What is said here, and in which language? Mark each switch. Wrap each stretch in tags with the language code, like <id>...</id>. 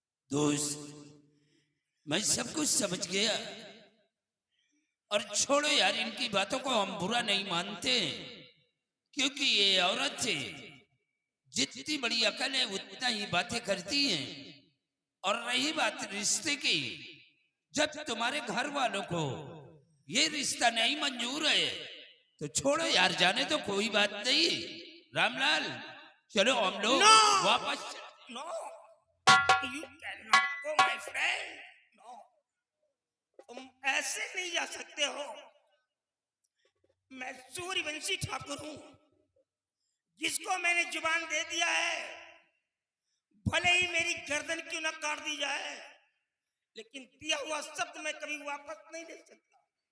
<hi>दोस्त, मैं सब कुछ समझ गया, और छोड़ो यार इनकी बातों को, हम बुरा नहीं मानते, क्योंकि ये औरत है, जितनी बड़ी अकल है उतना ही बातें करती हैं। और रही बात रिश्ते की, जब तुम्हारे घर वालों को ये रिश्ता नहीं मंजूर है तो छोड़ो यार, जाने तो कोई बात नहीं। रामलाल, चलो हम लोग वापस।</hi> <en>No, you cannot go, my friend. No.</en> <hi>तुम ऐसे नहीं जा सकते हो। मैं सूर्यवंशी ठाकुर हूं, जिसको मैंने जुबान दे दिया है, भले ही मेरी गर्दन क्यों न काट दी जाए, लेकिन दिया हुआ शब्द मैं कभी वापस नहीं ले सकता।</hi>